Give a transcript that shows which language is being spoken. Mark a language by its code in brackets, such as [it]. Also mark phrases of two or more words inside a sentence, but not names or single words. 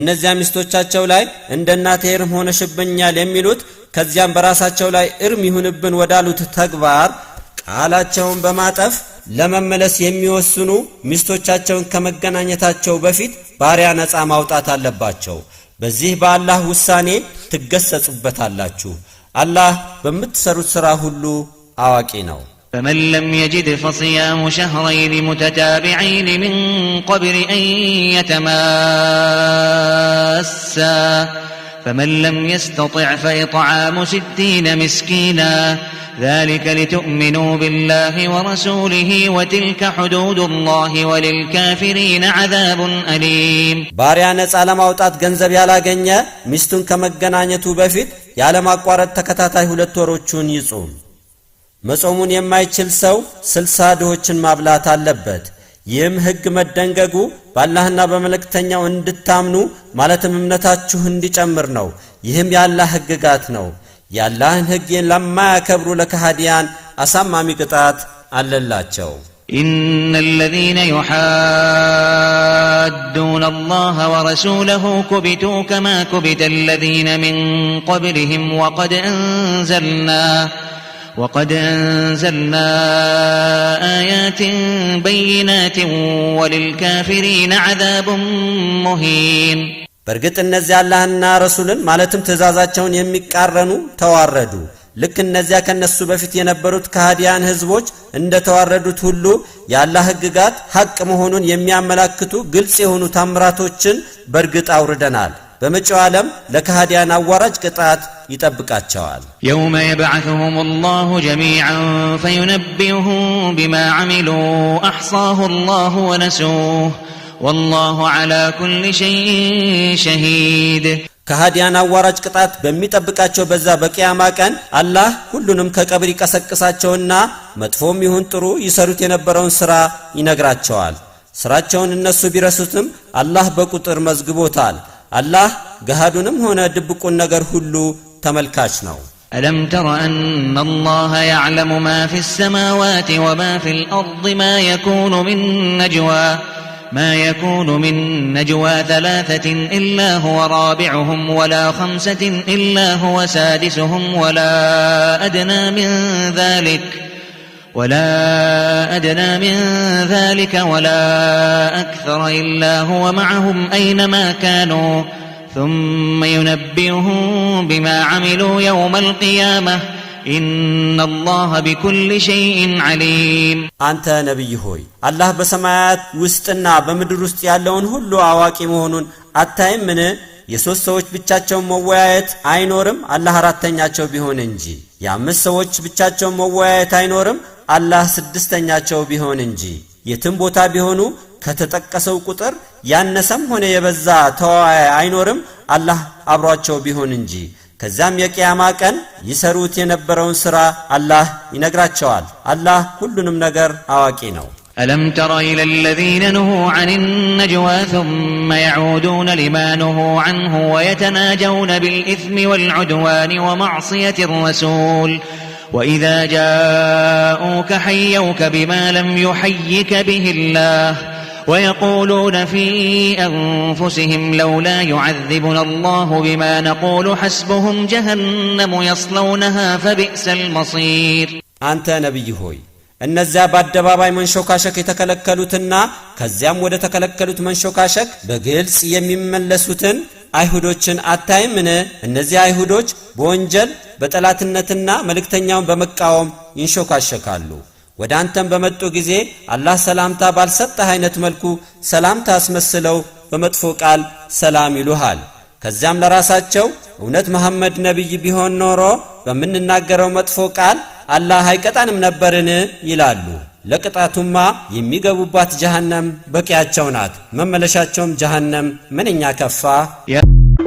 [am] እነዚያ ሚስቶቻቸው ላይ እንደናቴ እርም ሆነሽብኛል የሚሉት ከዚያም በራሳቸው ላይ እርም ይሁንብን ወዳሉት ተግባር ቃላቸውን በማጠፍ ለመመለስ የሚወስኑ ሚስቶቻቸውን ከመገናኘታቸው በፊት ባሪያ ነፃ ማውጣት አለባቸው። በዚህ በአላህ ውሳኔ ትገሰጹበታላችሁ። አላህ በምትሰሩት ሥራ ሁሉ አዋቂ ነው። [ar] فمن لم يجد فصيام شهرين متتابعين من قبل أن يتماسا فمن لم يستطع فإطعام 60 مسكينا ذلك لتؤمنوا بالله ورسوله وتلك حدود الله وللكافرين عذاب أليم [am] ባሪያ ነፃ ለማውጣት ገንዘብ ያላገኘ ሚስቱን ከመገናኘቱ በፊት ያለማቋረጥ ተከታታይ 2 ወሮችን ይጾም። መጾሙን የማይችል ሰው 60 ድሆችን ማብላት አለበት። ይህም ሕግ መደንገጉ በአላህና በመልእክተኛው እንድታምኑ ማለትም እምነታችሁ እንዲጨምር ነው። ይህም የአላህ ሕግጋት ነው። የአላህን ሕግ ለማያከብሩ ለከሃዲያን አሳማሚ ቅጣት አለላቸው። [ar] إن الذين يحادون الله ورسوله كبتوا كما كبت الذين من قبلهم وقد أنزلنا آيات بينات وللكافرين عذاب مهين [am] በርግጥ እነዚያ አላህና ረሱልን ማለትም ትእዛዛቸውን የሚቃረኑ ተዋረዱ። ልክ እነዚያ ከነሱ በፊት የነበሩት ከሃዲያን ህዝቦች እንደተዋረዱት ሁሉ የአላህ ሕግጋት ሐቅ መሆኑን የሚያመላክቱ ግልጽ የሆኑ ታምራቶችን በርግጥ አውርደናል። በመጪው ዓለም ለከሃዲያን አዋራጅ ቅጣት ይጠብቃቸዋል። [ar] يوم يبعثهم الله جميعا فينبئهم بما عملوا أحصاه الله ونسوه والله على كل شيء [am] شهيد ከሃዲያን አዋራጅ ቅጣት በሚጠብቃቸው በዛ በቂያማ ቀን አላህ ሁሉንም ከቀብር ይቀሰቅሳቸውና መጥፎም ይሁን ጥሩ ይሰሩት የነበረውን ሥራ ይነግራቸዋል። ሥራቸውን እነሱ ቢረሱትም አላህ በቁጥር መዝግቦታል። አላህ ገሃዱንም ሆነ ድብቁን ነገር ሁሉ ተመልካች ነው። [ar] ألم تر أن الله يعلم ما في السماوات وما في الأرض ما يكون من نجوى 3 إلا هو رابعهم ولا 5 إلا هو سادسهم ولا أدنى من ذلك ولا أكثر إلا هو معهم أينما كانوا ثم ينبئهم بما عملوا يوم القيامة إن الله بكل شيء عليم [am] አንተ ነብይ ሆይ አላህ በሰማያት ውስጥና በምድር ውስጥ ያለውን ሁሉ አዋቂ መሆኑን አታይምን? የሶስት ሰዎች ብቻቸውን መወያየት አይኖርም አላህ አራተኛቸው ቢሆን እንጂ። የአምስት ሰዎች ብቻቸውን መወያየት አይኖርም አላህ ስድስተኛቸው ቢሆን እንጂ። የትም ቦታ ቢሆኑ ከተጠቀሰው ቁጥር ያነሰም ሆነ የበዛ ተወያይ አይኖርም አላህ አብሯቸው ቢሆን እንጂ። ከዛም የቂያማ ቀን ይሰሩት የነበረውን ሥራ አላህ ይነግራቸዋል። አላህ ሁሉንም ነገር አዋቂ ነው። [ar] ألم تر إلى الذين نهوا عن النجوى ثم يعودون لما نهوا عنه ويتناجون بالإثم والعدوان ومعصية الرسول وإذا جاءوك حيوك بما لم يحيك به الله ويقولون في أنفسهم لولا يعذبنا الله بما نقول حسبهم جهنم يصلونها فبئس المصير [am] አንተ ነብይ ሆይ እነዚያ በአደባባይ መንሾካሸክ የተከለከሉትና ከዚያም ወደ ተከለከሉት መንሾካሸክ በግልጽ የሚመለሱትን አይሁዶችን አታይምን? እነዚህ አይሁዶች በወንጀል በጠላትነትና መልእክተኛውን በመቃወም ይንሾካሸካሉ። ወደ አንተም በመጡ ጊዜ አላህ ሰላምታ ባልሰጠህ አይነት መልኩ ሰላምታ አስመስለው በመጥፎ ቃል ሰላም ይሉሃል። ከዚያም ለራሳቸው እውነት መሐመድ ነብይ ቢሆን ኖሮ በመንናገረው መጥፎ ቃል አላህ አይቀጣንም ነበርን ይላሉ። ለቅጣቱማ የሚገቡባት ጀሃነም በቂያቸው ናት። መመለሻቸውም ጀሃነም ምንኛ ከፋ።